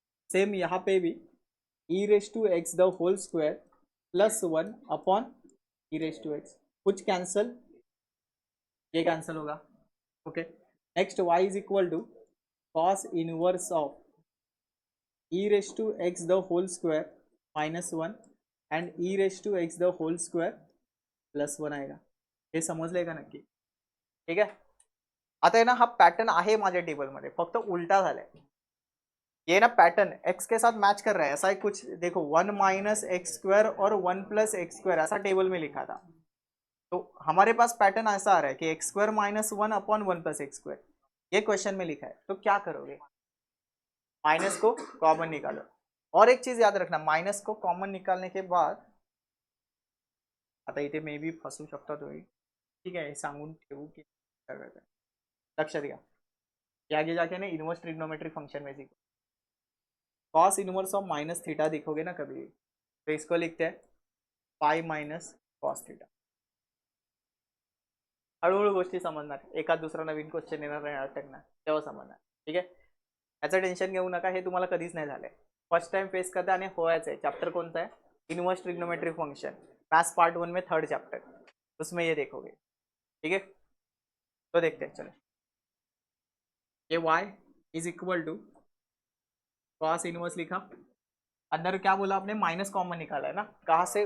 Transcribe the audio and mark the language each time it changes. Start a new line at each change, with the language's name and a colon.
Hindi: Same यहाँ पे भी ई raise to x the whole square plus 1 upon E raise to x, कुछ cancel, ये कैंसिल होगा। Okay, next y is equal to cos inverse of E raise to x the whole square minus 1 and E raise to x the whole square plus 1 आएगा।
Marathi: हे समजलंय का नक्की? ठीक आहे, आता आहे ना, हा पॅटर्न आहे माझ्या टेबलमध्ये, फक्त उलटा झालाय।
Hindi: ये ना पैटर्न एक्स के साथ मैच कर रहा है, ऐसा ही कुछ देखो, 1 माइनस एक्स स्क्वायर और 1 प्लस एक्स स्क्वायर ऐसा टेबल में लिखा था। तो हमारे पास पैटर्न ऐसा आ रहा है कि x square minus 1 upon 1 plus x square, ये क्वेश्चन में लिखा है। तो क्या करोगे? माइनस को कॉमन निकालो, और एक चीज याद रखना, माइनस को कॉमन निकालने के बाद,
Marathi: आता इथे मे बी फसू शकता तुम्ही, ठीक आहे, सांगून ठेवू की लक्ष द्या,
Hindi: ये आगे जाके ना इनवर्स ट्रिग्नोमेट्रिक फंक्शन में सीखो। Cos inverse of minus theta दिखोगे ना कभी, तो इसको लिखते हैं पाई माइनस कॉस थीटा।
Marathi: हळूहळू गोष्टी समजणार, एखाद दुसरा नवीन क्वेश्चन येणार नाही, अटकणार, तेव्हा समजणार। ठीक आहे, याचं टेन्शन घेऊ नका, हे तुम्हाला कधीच नाही झालंय, फर्स्ट टाइम फेस करता आणि होयाचं आहे।
Hindi: चैप्टर कौन सा है? Inverse trigonometric function, maths part 1 में 3rd चैप्टर, उसमें ये देखोगे। ठीक है, तो देखते हैं, चलो, ये y is equal to cos inverse लिखा, अंदर क्या बोला आपने, माइनस कॉमन निकाला है ना, कहाँ से?